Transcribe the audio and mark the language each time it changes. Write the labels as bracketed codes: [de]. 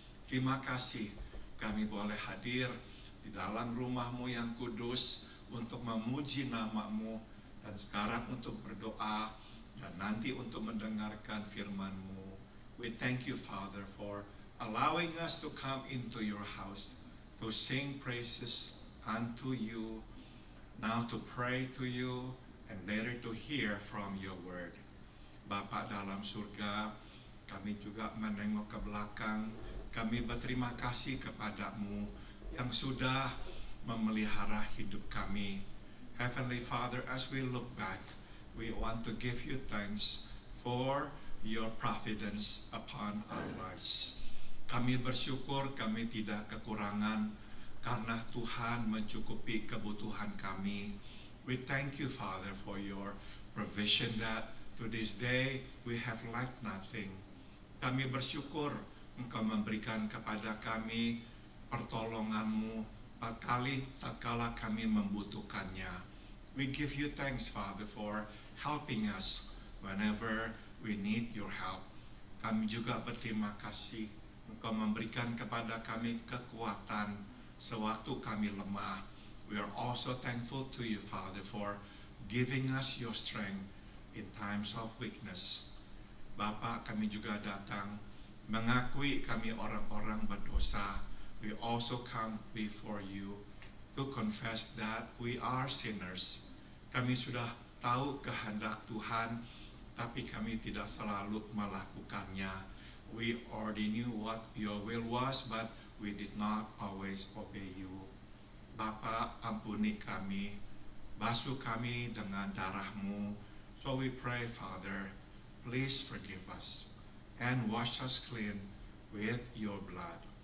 [id] Terima kasih kami boleh hadir di dalam rumah-Mu yang kudus untuk memuji nama-Mu, dan sekarang untuk berdoa dan nanti untuk mendengarkan firman-Mu. [en] We thank you, Father, for allowing us to come into your house to sing praises unto you, now to pray to you, and later to hear from your word. [id] Bapa dalam surga, kami juga menengok ke belakang. Kami berterima kasih kepadamu yang sudah memelihara hidup kami. [en] Heavenly Father, as we look back, we want to give you thanks for your providence upon our lives. [id] Kami bersyukur kami tidak kekurangan, karena Tuhan mencukupi kebutuhan kami. [en] We thank you, Father, for your provision that to this day we have lacked nothing. [id] Kami bersyukur Engkau memberikan kepada kami pertolongan-Mu tatkala kami membutuhkannya. [en] We give you thanks, Father, for helping us whenever we need your help. [id] Kami juga berterima kasih Engkau memberikan kepada kami kekuatan sewaktu kami lemah. [en] We are also thankful to you, Father, for giving us your strength in times of weakness. [id] Bapa, kami juga datang mengakui kami orang-orang berdosa. [en] We also come before you to confess that we are sinners. [id] Kami sudah tahu kehendak Tuhan, tapi kami tidak selalu melakukannya. [en] We already knew what your will was, but we did not always obey you. [id] Bapa, ampuni kami, basuh kami dengan darah-Mu. [en] So we pray, Father, please forgive us and wash us clean with your blood.